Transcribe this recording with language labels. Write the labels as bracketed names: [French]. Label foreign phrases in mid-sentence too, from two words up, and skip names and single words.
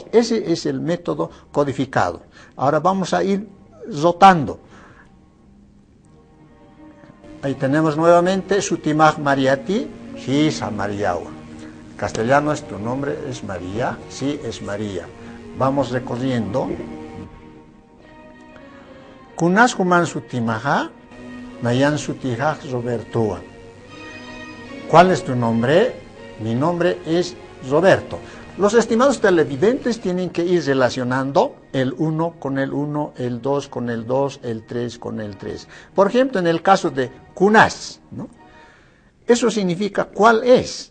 [Spanish] Ese es el método codificado. Ahora vamos a ir rotando. Ahí tenemos nuevamente [Aymara] Sutimaj Mariati, Hisa Mariagua. [Spanish] Castellano es tu nombre es María, sí es María. Vamos recorriendo. [Aymara] Kunas human sutimaja, nayan sutijaj Robertoa. [Spanish] ¿Cuál es tu nombre? Mi nombre es Roberto. Los estimados televidentes tienen que ir relacionando el 1 con el 1, el 2 con el 2, el 3 con el 3. Por ejemplo, en el caso de kunas, ¿no?, eso significa ¿cuál es?